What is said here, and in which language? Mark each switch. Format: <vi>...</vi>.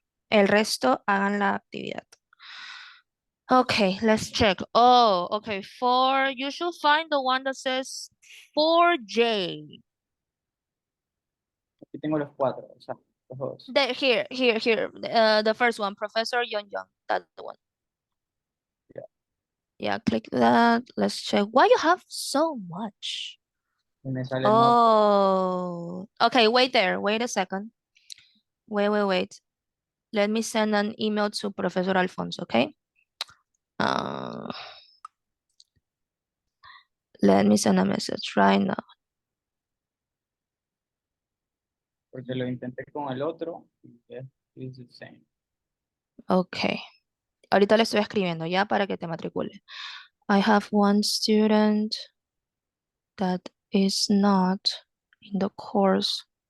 <es>El resto, hagan la actividad.</es> <en>Okay, let's check. Oh, okay. You should find the one that says 4J.</en> <es>Aquí tengo los 4, o sea, los 2.</es> <en>Here. The first one, Professor Young. That's the one. Yeah. Yeah, click that. Let's check. Why you have so much?</en> <es>Y me sale</es> <en>Oh, okay. Wait there. Wait a second. Wait. Let me send an email to Professor Alfonso, okay? Let me send a message right now.</en> <es>porque lo intenté con el otro y es</es> <en>the same. Okay.</en> <es>Ahorita le estoy escribiendo ya para que te matricule.</es> <en>I have one student that is not in the course.</en>